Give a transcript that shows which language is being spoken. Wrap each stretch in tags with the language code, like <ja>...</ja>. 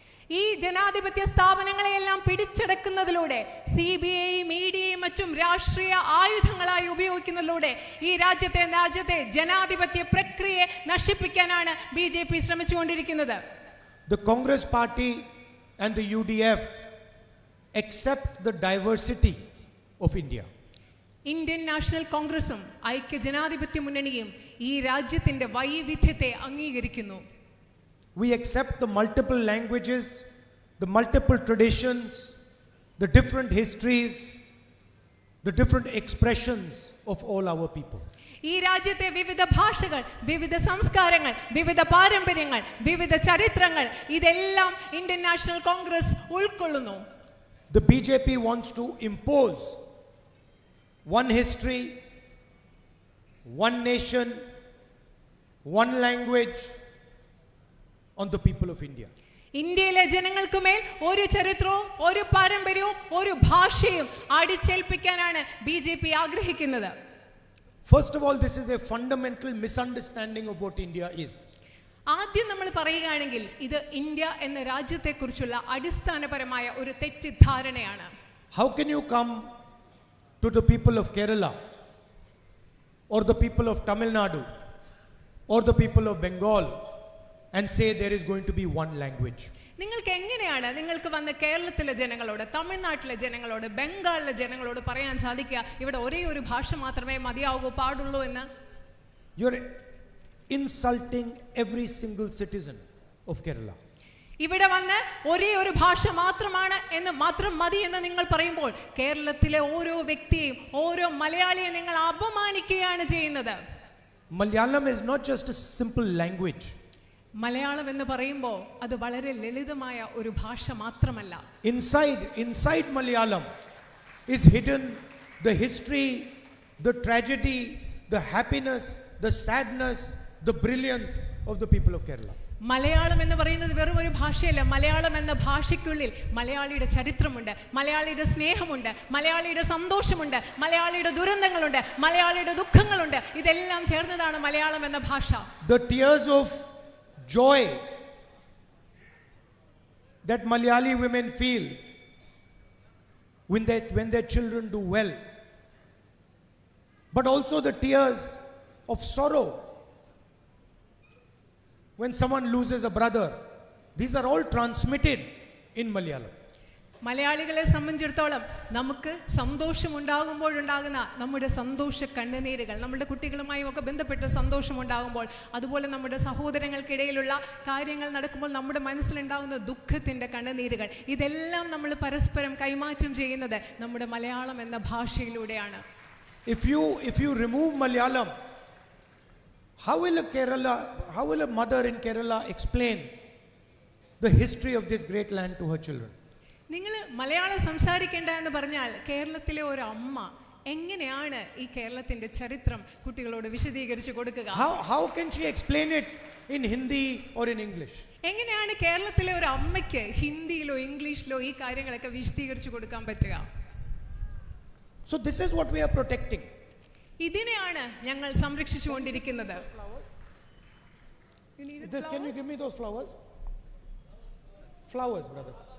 <ml>ഈ ജനാധിപത്യ സ്ഥാപനങ്ങളെയെല്ലാം പിടിച്ചെടുക്കുന്നതിലൂടെ CBIയും EDയും മറ്റും രാഷ്ട്രീയ ആയുധങ്ങളായി ഉപയോഗിക്കുന്നതിലൂടെ ഈ രാജ്യത്തെ ജനാധിപത്യ പ്രക്രിയയെ നശിപ്പിക്കാനാണ് BJP ശ്രമിച്ചുകൊണ്ടിരിക്കുന്നത്.</ml> <en>The Congress Party and the UDF accept the diversity of India.</en> <ml>Indian national കോൺഗ്രസും ഐക്യ ജനാധിപത്യ മുന്നണിയും ഈ രാജ്യത്തിന്റെ വൈവിധ്യത്തെ അംഗീകരിക്കുന്നു.</ml> <en>We accept the multiple languages, the multiple traditions, the different histories, the different expressions of all our people.</en> <ml>ഈ രാജ്യത്തെ വിവിധ ഭാഷകൾ, വിവിധ സംസ്കാരങ്ങൾ, വിവിധ പാരമ്പര്യങ്ങൾ, വിവിധ ചരിത്രങ്ങൾ, ഇതെല്ലാം ഇന്ത്യൻ നാഷണൽ കോൺഗ്രസ് ഉൾക്കൊള്ളുന്നു.</ml> <en>the BJP wants to impose one history, one nation, one language on the people of India.</en> <ml>ഇന്ത്യയിലെ ജനങ്ങൾക്കുമേൽ ഒരു ചരിത്രവും ഒരു പാരമ്പര്യവും ഒരു ഭാഷയും അടിച്ചേൽപ്പിക്കാനാണ് BJP ആഗ്രഹിക്കുന്നത്.</ml> <en>First of all, this is a fundamental misunderstanding of what India is.</en> <ml>ആദ്യം നമ്മൾ പറയുകയാണെങ്കിൽ ഇത് ഇന്ത്യ എന്ന രാജ്യത്തെക്കുറിച്ചുള്ള അടിസ്ഥാനപരമായ ഒരു തെറ്റിദ്ധാരണയാണ്.</ml> <en>How can you come to the people of Kerala or the people of Tamil Nadu or the people of Bengal and say there is going to be one language?</en> <ml>നിങ്ങൾക്ക് എങ്ങനെയാണ് നിങ്ങൾക്ക് വന്ന് കേരളത്തിലെ ജനങ്ങളോട്, തമിഴ്നാട്ടിലെ ജനങ്ങളോട്, ബംഗാളിലെ ജനങ്ങളോട് പറയാൻ സാധിക്കുക ഇവിടെ ഒരേ ഒരു ഭാഷ മാത്രമേ മതിയാകൂ പാടുള്ളൂ എന്ന്?</ml> <en>You're insulting every single citizen of Kerala.</en> <ml>ഇവിടെ വന്ന് ഒരേ ഒരു ഭാഷ മാത്രം മതി എന്ന് നിങ്ങൾ പറയുമ്പോൾ കേരളത്തിലെ ഓരോ വ്യക്തിയെയും ഓരോ മലയാളിയെ നിങ്ങൾ അപമാനിക്കുകയാണ് ചെയ്യുന്നത്.</ml> <en>Malayalam is not just a simple language.</en> <ml>Malayalam എന്ന് പറയുമ്പോൾ അത് വളരെ ലളിതമായ ഒരു ഭാഷ മാത്രമല്ല.</ml> <en>Inside Malayalam is hidden the history, the tragedy, the happiness, the sadness, the brilliance of the people of Kerala.</en> <ml>Malayalam എന്ന് പറയുന്നത് വെറും ഒരു ഭാഷയല്ല. മലയാളം എന്ന ഭാഷയ്ക്കുള്ളിൽ മലയാളിയുടെ ചരിത്രമുണ്ട്, മലയാളിയുടെ സ്നേഹമുണ്ട്, മലയാളിയുടെ സന്തോഷമുണ്ട്, മലയാളിയുടെ ദുരന്തങ്ങളുണ്ട്, മലയാളിയുടെ ദുഃഖങ്ങളുണ്ട്. ഇതെല്ലാം ചേർന്നതാണ് മലയാളം എന്ന ഭാഷ.</ml> <en>The tears of joy that Malayali women feel when their children do well, but also the tears of sorrow when someone loses a brother. These are all transmitted in Malayalam.</en> <ml>മലയാളികളെ സംബന്ധിച്ചിടത്തോളം നമുക്ക് സന്തോഷമുണ്ടാകുമ്പോഴുണ്ടാകുന്ന നമ്മുടെ സന്തോഷ കണ്ണുനീരുകൾ, നമ്മുടെ കുട്ടികളുമായി ഒക്കെ ബന്ധപ്പെട്ട സന്തോഷമുണ്ടാകുമ്പോൾ, അതുപോലെ നമ്മുടെ സഹോദരങ്ങൾക്കിടയിലുള്ള കാര്യങ്ങൾ നടക്കുമ്പോൾ നമ്മുടെ മനസ്സിലുണ്ടാകുന്ന ദുഃഖത്തിൻ്റെ കണ്ണുനീരുകൾ, ഇതെല്ലാം നമ്മൾ പരസ്പരം കൈമാറ്റം ചെയ്യുന്നത് നമ്മുടെ മലയാളം എന്ന ഭാഷയിലൂടെയാണ്.</ml> <en>If you remove Malayalam, how will a mother in Kerala explain the history of this great land to her children?</en> <ml>നിങ്ങൾ മലയാളം സംസാരിക്കേണ്ട എന്ന് പറഞ്ഞാൽ കേരളത്തിലെ ഒരു അമ്മ എങ്ങനെയാണ് ഈ കേരളത്തിന്റെ ചരിത്രം കുട്ടികളോട് വിശദീകരിച്ചു കൊടുക്കുക?</ml> <en>How can she explain it in Hindi or in English?</en> <ml>എങ്ങനെയാണ് കേരളത്തിലെ ഒരു അമ്മയ്ക്ക് ഹിന്ദിയിലോ ഇംഗ്ലീഷിലോ ഈ കാര്യങ്ങളൊക്കെ വിശദീകരിച്ചു കൊടുക്കാൻ പറ്റുക?</ml> <en>So this is what we are protecting.</en> <ml>ഇതിനെയാണ് ഞങ്ങൾ സംരക്ഷിച്ചുകൊണ്ടിരിക്കുന്നത്.</ml> <en>Can you give me those flowers? Flowers, brother.</en>